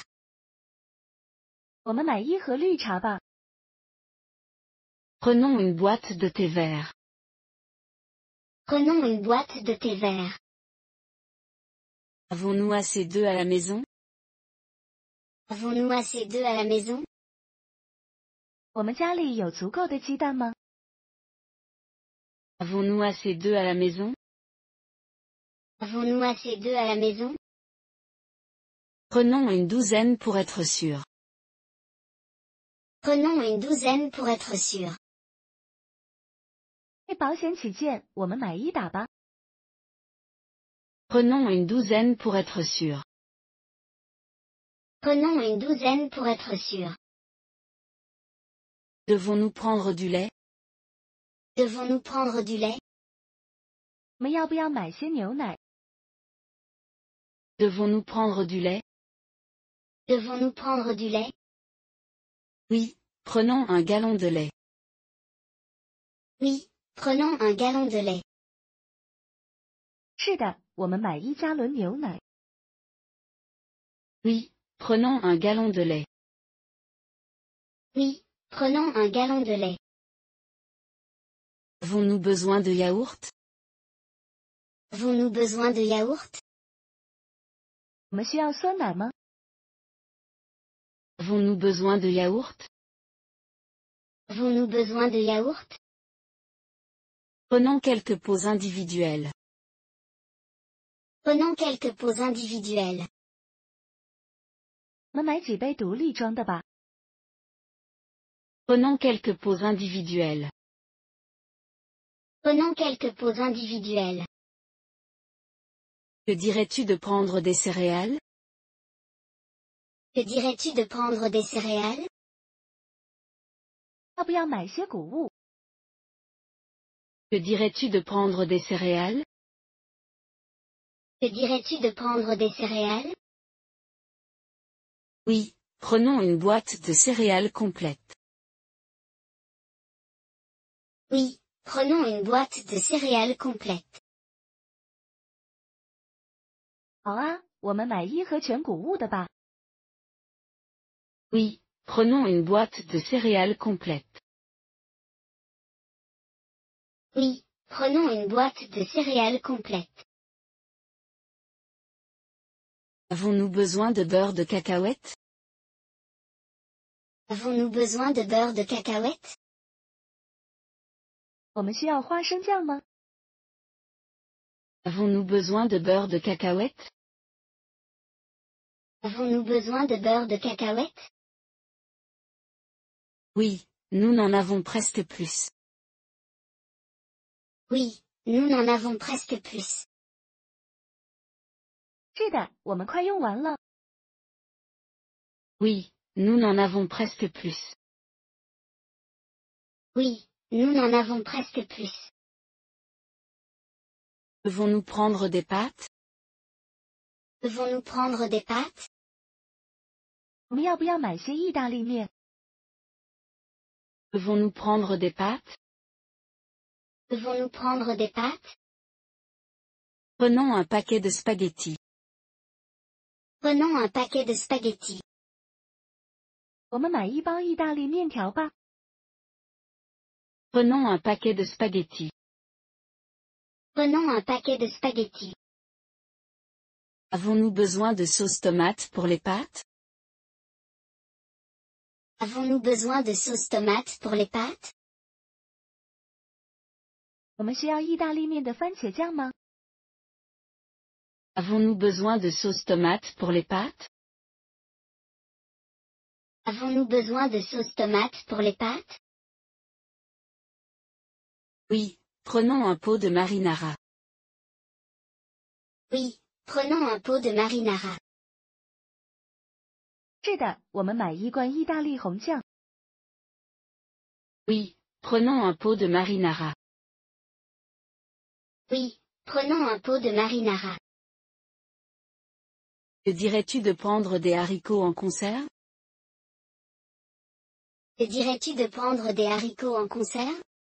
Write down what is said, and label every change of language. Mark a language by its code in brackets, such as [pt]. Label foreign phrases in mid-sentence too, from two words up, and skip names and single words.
[zh] 我们买一盒绿茶吧。 [fr] Prenons une boîte de thé vert. Prenons une boîte de thé vert. Avons-nous assez d'œufs à la maison? Avons-nous assez d'œufs à la maison? [zh] 我们家里有足够的鸡蛋吗？ [fr] Avons-nous assez d'œufs à la maison? Avons-nous assez d'œufs à la maison? Prenons une douzaine pour être sûr. Prenons une douzaine pour être sûr. [zh] 为保险起见，我们买一打吧。 [fr] Prenons une douzaine pour être sûr. Prenons une douzaine pour être sûr. Devons-nous prendre du lait? Devons-nous prendre du lait? [zh] 我们要不要买些牛奶？ [fr] Devons-nous prendre du lait? Devons-nous prendre du lait? Oui, prenons un gallon de lait. Oui, prenons un gallon de lait. [zh] 是的，我们买1加仑牛奶。 [fr] Oui, prenons un gallon de lait. Oui, prenons un gallon de lait. Avons-nous besoin de yaourt? Avons-nous besoin de yaourt? [zh] 我们需要酸奶吗？ [fr] Avons-nous besoin de yaourt? Avons-nous besoin de yaourt? Prenons quelques pots individuels. Prenons quelques pots individuels. [zh] 我们买几杯独立装的吧。 [fr] Prenons quelques pots individuels. Prenons quelques pots individuels. Que dirais-tu de prendre des céréales? Que dirais-tu de prendre des céréales? [zh] 要不要买些谷物？ [fr] Que dirais-tu de prendre des céréales? Que dirais-tu de prendre des céréales? Oui, prenons une boîte de céréales complète. Oui, prenons une boîte de céréales complète. [zh] 好啊，我们买1盒全谷物的吧。 [fr] Oui, Prenons une boîte de céréales complète. Oui, prenons une boîte de céréales complète. Avons-nous besoin de beurre de cacahuète? Avons-nous besoin de beurre de cacahuète? [zh] 我们需要花生酱吗？ [fr] Avons-nous besoin de beurre de cacahuète? Avons-nous besoin de beurre de cacahuète? Oui, nous n'en avons presque plus. Oui, nous n'en avons presque plus. [zh] 是的，我们快用完了。 [fr] Oui, nous n'en avons presque plus. Oui, nous n'en avons presque plus. Devons-nous prendre des pâtes? Devons-nous prendre des pâtes? [zh] 我们要不要买些意大利面？ [fr] Devons-nous prendre des pâtes? Devons-nous prendre des pâtes? Prenons un paquet de spaghettis. Prenons un paquet de spaghettis. [zh] 我们买一包意大利面条吧。 [fr] Prenons un paquet de spaghettis. Prenons un paquet de spaghettis. Avons-nous besoin de sauce tomate pour les pâtes? Avons-nous besoin de sauce tomate pour les pâtes? [zh] 我们需要意大利面的番茄酱吗？ [fr] Avons-nous besoin de sauce tomate pour les pâtes? Avons-nous besoin de sauce tomate pour les pâtes? Oui, prenons un pot de marinara. Oui, prenons un pot de marinara. [zh] 是的，我们买一罐意大利红酱。 [fr] Oui, prenons un pot de marinara. Oui, prenons un pot de marinara. Que dirais-tu de prendre des haricots en conserve? Que dirais-tu de prendre des haricots en conserve?